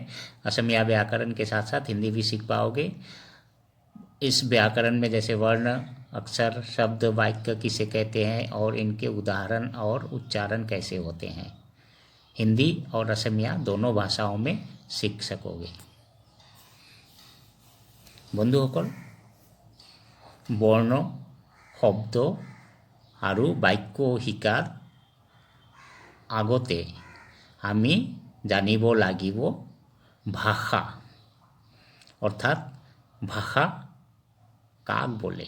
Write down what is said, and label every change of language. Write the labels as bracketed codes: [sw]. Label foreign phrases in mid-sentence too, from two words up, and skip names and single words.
[hi] असमिया व्याकरण के साथ साथ हिंदी भी सीख पाओगे। इस व्याकरण में जैसे वर्ण, अक्षर, शब्द, वाक्य किसे कहते हैं और इनके उदाहरण और उच्चारण कैसे होते हैं, हिंदी और असमिया दोनों भाषाओं में सीख सकोगे। [as] বন্ধুসকল, বৰ্ণ, শব্দ আৰু বাক্য শিকাৰ আগতে আমি জানিব লাগিব ভাষা, অৰ্থাৎ ভাষা কাক বোলে।